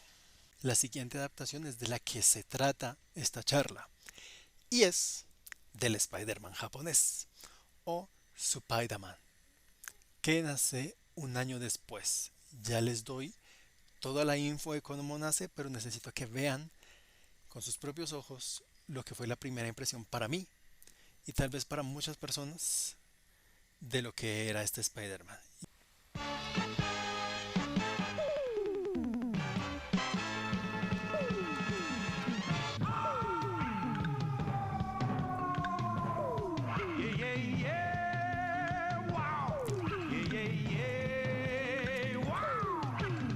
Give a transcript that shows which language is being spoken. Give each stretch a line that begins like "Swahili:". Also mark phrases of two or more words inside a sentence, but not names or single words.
Spanish: La siguiente adaptación es de la que se trata esta charla y es del Spider-Man japonés o Spider-Man, que nace un año después. Ya les doy toda la info de cómo nace, pero necesito que vean con sus propios ojos lo que fue la primera impresión para mí y tal vez para muchas personas de lo que era este Spider-Man.
English: Yeah, yeah, yeah, wow. Yeah, yeah, yeah, wow.